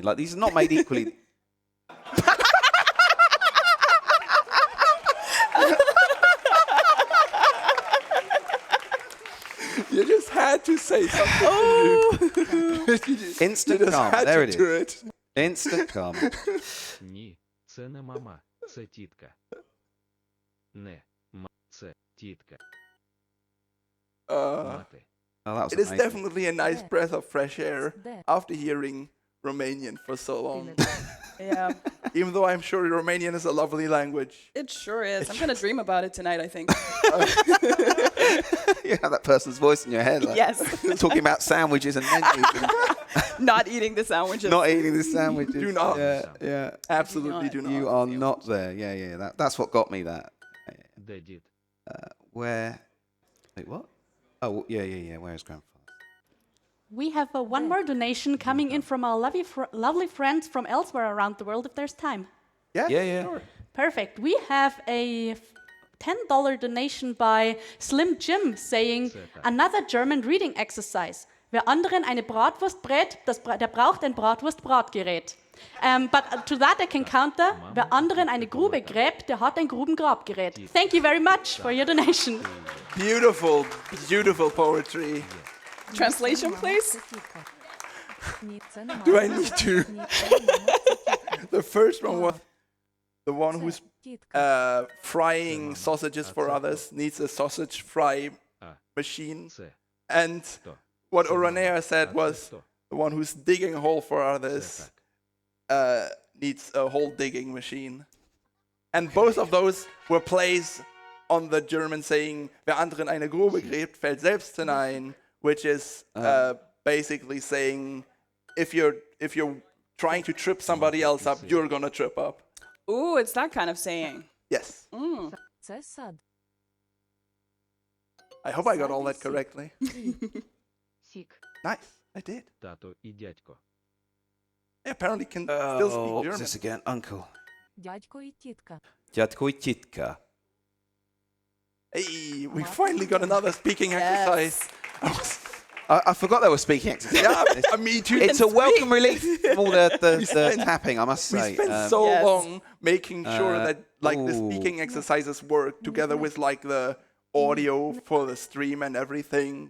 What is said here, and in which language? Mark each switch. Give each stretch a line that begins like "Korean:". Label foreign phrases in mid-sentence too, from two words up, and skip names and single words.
English: Like these are not made equally. You just had to say something. Instant karma. There it is. Instant karma.
Ukrainian: Ні, це не мама, це тітка. Не, це тітка. Мати.
English: Oh, that was It is amazing. definitely a nice breath of fresh air after hearing Romanian for so long. Yeah, Even though I'm sure Romanian is a lovely language. it sure is. I'm gonna dream about it tonight, I think. You have that person's voice in your head. Like, Yes. Talking about sandwiches and menus. And Not eating the sandwiches. not eating the sandwiches. Do not. Yeah. Absolutely do not. You are not there. Yeah. That's what got me that.
Ukrainian: Де дід?
English: Where? Wait, what? Oh, yeah. Where is grandfather? We have one more donation coming in from our lovely friends from elsewhere around the world if there's time. Yeah. Sure. Perfect. We have a $10 donation by Slim Jim saying, another German reading exercise.
German: Wer anderen eine Bratwurst brät, der braucht ein Bratwurst-Bratgerät.
English: But to that I can counter,
German: wer anderen eine Grube gräbt, der hat ein Grubengrabgerät.
English: Thank you very much for your donation. Beautiful, beautiful poetry. Translation, please. Do I need to? The first one was the one who's frying sausages for others needs a sausage fry machine.
Ukrainian: Це.
English: And what Oranea said was the one who's digging a hole for others needs a hole digging machine. And both of those were plays on the German saying,
German: wer anderen eine Grube gräbt, fällt selbst hinein,
English: which is basically saying, if you're trying to trip somebody else up, you're gonna trip up. Ooh, it's that kind of saying. Yes.
Ukrainian: Це сад.
English: I hope I got all that correctly.
Ukrainian: Сік.
English: Nice, I did.
Ukrainian: Тато і дядько.
English: I apparently can still speak What's German. this again? Uncle.
Ukrainian: Дядько і тітка. Dядько і тітка.
English: Hey, we finally got another speaking exercise. I forgot they were speaking exercises. Yeah, me too. It's a welcome relief from all the tapping, I must We say. spent so Yes. long making sure that the ooh. speaking exercises work together with the audio for the stream and everything.